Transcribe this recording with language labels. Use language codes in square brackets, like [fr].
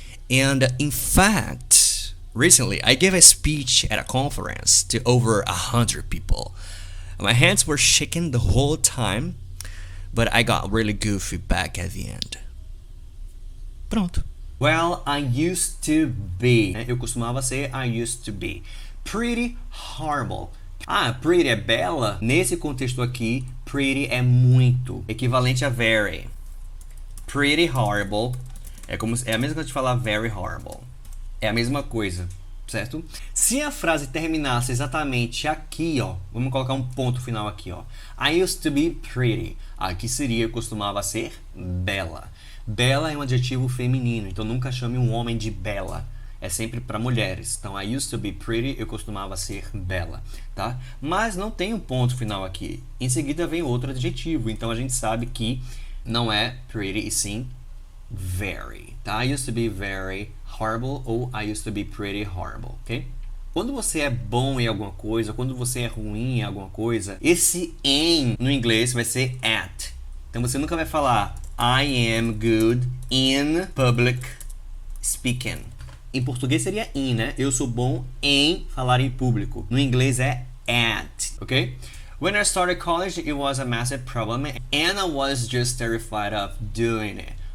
[en] And in fact, recently I gave a speech at a conference to over 100 people. My hands were shaking the whole time, but I got really good feedback at the end. [pt] Pronto. [en] Well, I used to be. [pt] Eu costumava ser [en] I used to be. Pretty horrible. Pretty [pt] é bela. Nesse contexto aqui, pretty é muito. Equivalente a very. [en] Pretty horrible. [pt] É a mesma coisa de falar very horrible. É a mesma coisa, certo? Se a frase terminasse exatamente aqui, ó. Vamos colocar um ponto final aqui, ó. [en] I used to be pretty. [pt] Aqui seria, eu costumava ser bela. Bela é um adjetivo feminino, então nunca chame um homem de bela. É sempre para mulheres. Então, [en] I used to be pretty, [pt] eu costumava ser bela, tá? Mas não tem um ponto final aqui. Em seguida vem outro adjetivo, então a gente sabe que não é pretty e sim very, tá? [en] I used to be very horrible [pt] ou [en] I used to be pretty horrible, ok? [pt] Quando você é bom em alguma coisa, quando você é ruim em alguma coisa, esse em no inglês vai ser at. Então você nunca vai falar [en] I am good in public speaking. [pt] Em português seria in, né? Eu sou bom em falar em público. No inglês é at, ok? [en] When I started college, it was a massive problem and I was just terrified of doing it.